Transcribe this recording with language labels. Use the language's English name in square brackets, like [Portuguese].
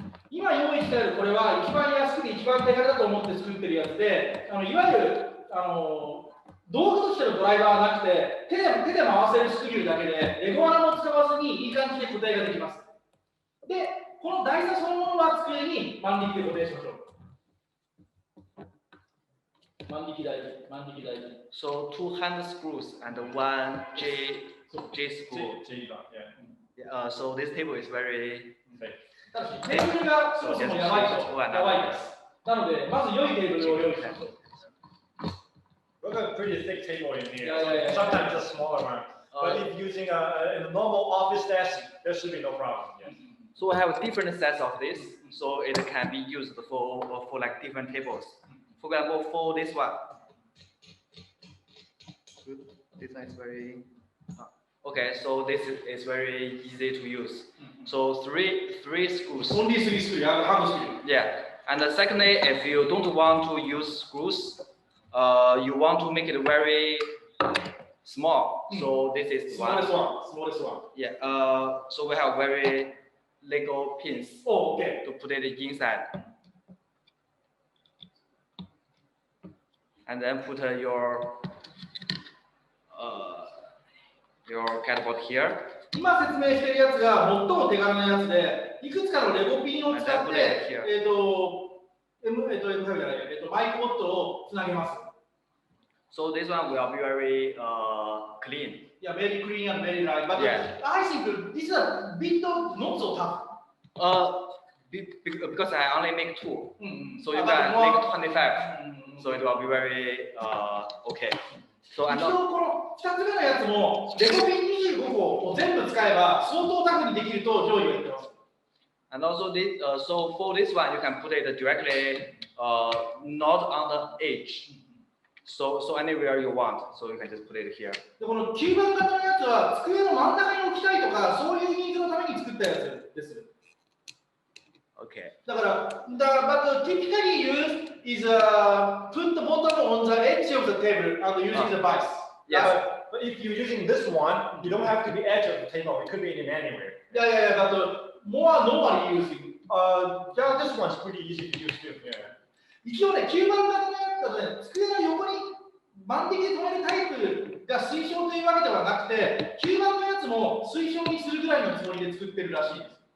[Japanese] 今用意してあるこれは一番安くて一番手軽だと思って作ってるやつで、いわゆる道具としてのドライバーはなくて手で回せるスクリューだけでレゴ穴も使わずにいい感じで固定ができます。で、この台座そのものは机に万力で固定しましょう。万力台。 [English] So two hand screws and one J screw. So this table is very. [Japanese] ただしテーブルがそもそもやばいです。なのでまず良いテーブルを用意しましょう。 [English] We've got a pretty thick table in here. Yeah. Sometimes a smaller one. But if using a normal office desk, there should be no problem. Yeah. So I have different sets of this, so it can be used for like different tables. For example, for this one. This one is very. Okay, so this is very easy to use. So three screws. Only 3 screws, hand screw. Yeah, and secondly, if you don't want to use screws, you want to make it very small. So this is smallest one. Yeah. So we have very Lego pins. Oh, okay. To put it inside. And then put your catapult here. [Japanese] 今説明しているやつが最も手軽なやつで、いくつかのレゴピンを使ってマイクボットをつなげます。 [English] So this one will be very clean. Yeah, very clean and very light. But yeah. I think this is a bit not so tough. Because I only make 2, so you can make 25. So it will be very okay. So [Japanese] 一応この2つ目のやつもレゴピン25個を全部使えば相当タフにできると上位は言ってます。 [English] And also this, so for this one you can put it directly not on the edge. So anywhere you want. So you can just put it here. [Japanese] でこの9番型のやつは机の真ん中に置きたいとかそういうニーズのために作ったやつです。 [English] Okay. [Japanese] だから、 [English] but typically used is put the bottom on the edge of the table and using the vice. Yes. But if you're using this one, you don't have to be edge of the table. It could be in anywhere. Yeah. But more normally using. Yeah, this one's pretty easy to use too. Yeah. [Japanese] 一応ね、9番型のやつはね、机の横に万力で止めるタイプが推奨というわけではなくて、9番のやつも推奨にするぐらいのつもりで作ってるらしいです。